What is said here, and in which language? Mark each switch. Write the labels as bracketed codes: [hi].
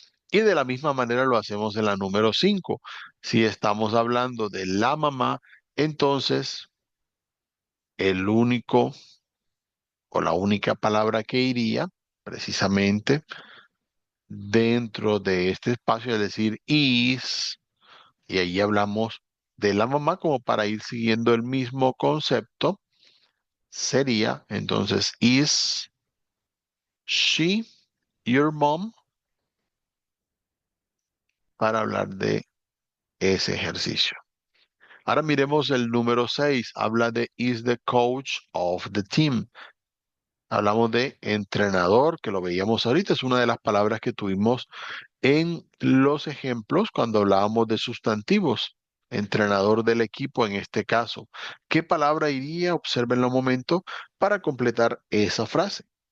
[es] Y de la misma manera lo hacemos en la número 5. Si estamos hablando de la mamá, entonces el único o la única palabra que iría precisamente dentro de este espacio, es decir, is, y ahí hablamos de la mamá como para ir siguiendo el mismo concepto, sería entonces, [en] is she your mom? [es] Para hablar de ese ejercicio. Ahora miremos el número 6. Habla de [en] is the coach of the team. [es] Hablamos de entrenador, que lo veíamos ahorita. Es una de las palabras que tuvimos en los ejemplos cuando hablábamos de sustantivos. Entrenador del equipo en este caso. ¿Qué palabra iría? Observen un momento para completar esa frase.